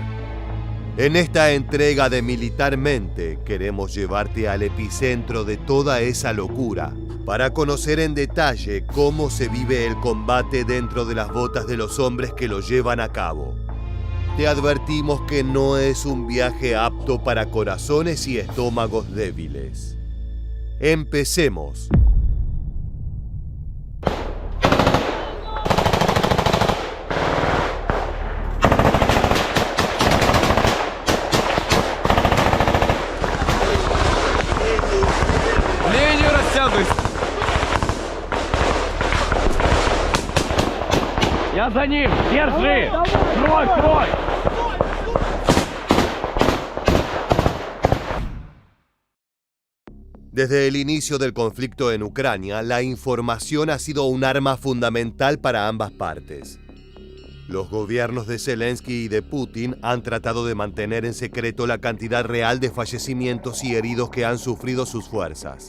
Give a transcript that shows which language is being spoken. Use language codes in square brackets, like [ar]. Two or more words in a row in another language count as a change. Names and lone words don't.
[es] En esta entrega de Militarmente queremos llevarte al epicentro de toda esa locura para conocer en detalle cómo se vive el combate dentro de las botas de los hombres que lo llevan a cabo. Te advertimos que no es un viaje apto para corazones y estómagos débiles. Empecemos. [ru] Линию растягивай. Я за ним. Держи. Крой, крой. [es] Desde el inicio del conflicto en Ucrania, la información ha sido un arma fundamental para ambas partes. Los gobiernos de Zelensky y de Putin han tratado de mantener en secreto la cantidad real de fallecimientos y heridos que han sufrido sus fuerzas.